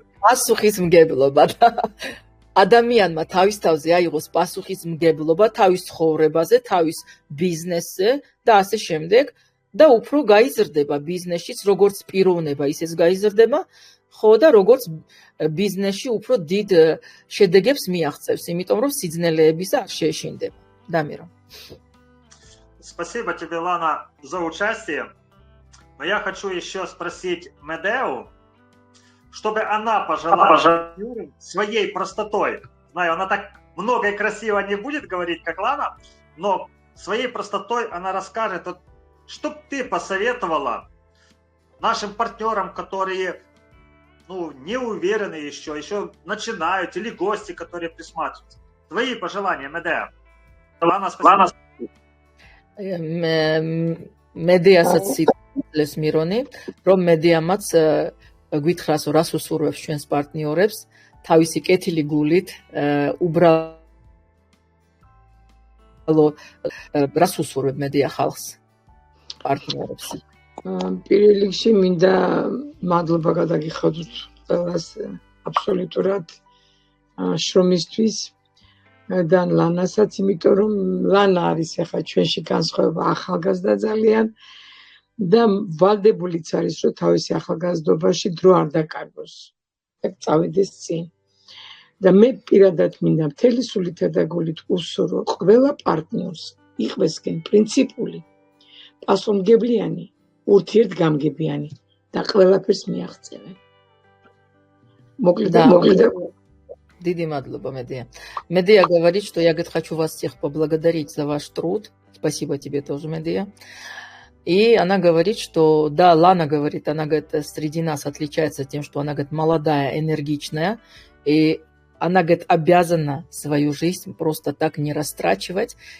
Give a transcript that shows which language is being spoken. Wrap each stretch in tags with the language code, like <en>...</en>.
<ka>პასუხისმგებლობა და ადამიანმა თავის თავზე აიღოს პასუხისმგებლობა თავის ცხოვრებაზე, თავის ბიზნესზე და ასე შემდეგ და უფრო გაიზრდება ბიზნესშიც, როგორც პიროვნება, ისიც გაიზრდება, ხო და როგორც ბიზნესში უფრო დიდ შედეგებს მიაღწევს, იმიტომ რომ სიძნელეების არ შეეშინდება. დამირო.</ka> <ru>Спасибо тебе, Лана, за участие. Но я хочу еще спросить Медеу, чтобы она пожелала своей простотой. Знаю, она так много и красиво не будет говорить, как Лана, но своей простотой она расскажет, вот, что бы ты посоветовала нашим партнерам, которые не уверены еще начинают, или гости, которые присматриваются. Твои пожелания, Медеа. Лана, спасибо.</ru> <ka>მედეასაც ციკლეს მირონი, რომ მედეამაც გვითხრას, რას უსურვებს ჩვენს პარტნიორებს, თავისი კეთილი გულით, უბრალო რას უსურვებ მედეა ხალხს, პარტნიორებს. პირველ რიგში მინდა მადლობა გადაგიხადოთ ყველას აბსოლუტურად შრომისთვის. და ლანასაც, იმიტომ რომ ლანა არის ახლა ჩვენში განსხვავება ახალგაზრდა ძალიან და ვალდებულიც არის, რომ თავისი ახალგაზრდობაში დრო არ დაკარგოს. და წავიდეს წინ. და მე პირადად მინდა მთელი სულითა და გულით უსურო ყველა პარტნიორს იყვესკენ პრინციპული, პასუხისმგებლიანი, ურთიერთგამგებიანი და ყველაფერს მიაღწევენ. Мокледа. Диди мадлоба, Медея.</ka> <ru>Медея говорит, что я, говорит, хочу вас всех поблагодарить за ваш труд. Спасибо тебе тоже, Медея. И она говорит, что, да, Лана говорит, она, говорит, среди нас отличается тем, что она, говорит, молодая, энергичная. И она, говорит, обязана свою жизнь просто так не растрачивать.</ru>